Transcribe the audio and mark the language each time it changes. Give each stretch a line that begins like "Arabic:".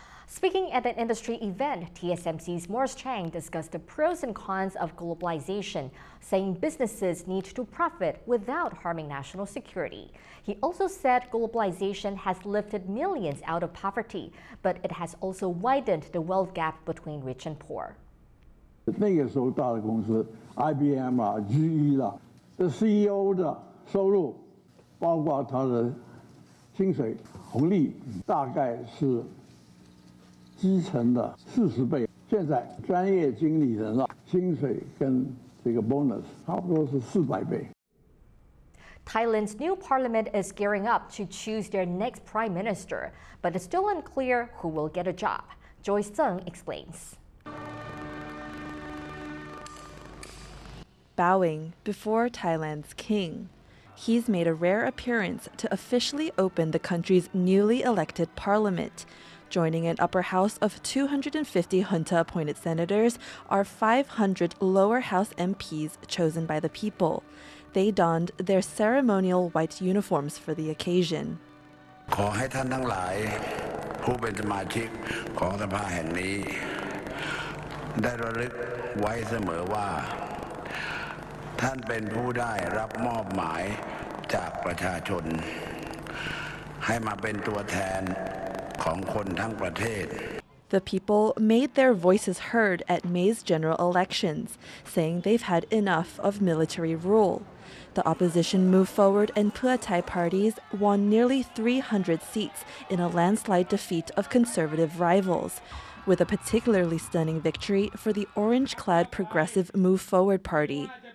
English: Speaking at an industry event, TSMC's Morris Chang discussed the pros and cons of globalization, saying businesses need to profit without harming national security. He also said globalization has lifted millions out of poverty, but it has also widened the wealth gap between rich and poor.
Chinese: 那个时候大的公司 ，IBM 啦、GE 啦，这 CEO 的收入，包括他的薪水红利，大概是基层的40倍。现在专业经理人啊，薪水跟这个
English: bonus
Chinese: 差不多是400倍。
English: Thailand's new parliament is gearing up to choose their next prime minister, but it's still unclear who will get a job. Joyce Tseng explains. Bowing before Thailand's king, he's made a rare appearance to officially open the country's newly elected parliament. Joining an upper house of 250 junta-appointed senators are 500 lower house MPs chosen by the people. They donned their ceremonial white uniforms for the occasion.
Thai: ขอให้ท่านทั้งหลายผู้เป็นสมาชิกของสภาแห่งนี้ได้ระลึกไว้เสมอว่าท่านเป็นผู้ได้รับมอบหมายจากประชาชนให้มาเป็นตัวแทนของคนทั้งประเทศ
English: The people made their voices heard at May's general elections, saying they've had enough of military rule. The opposition moved forward and Pheu Thai parties won nearly 300 seats in a landslide defeat of conservative rivals, with a particularly stunning victory for the orange-clad Progressive Move Forward Party.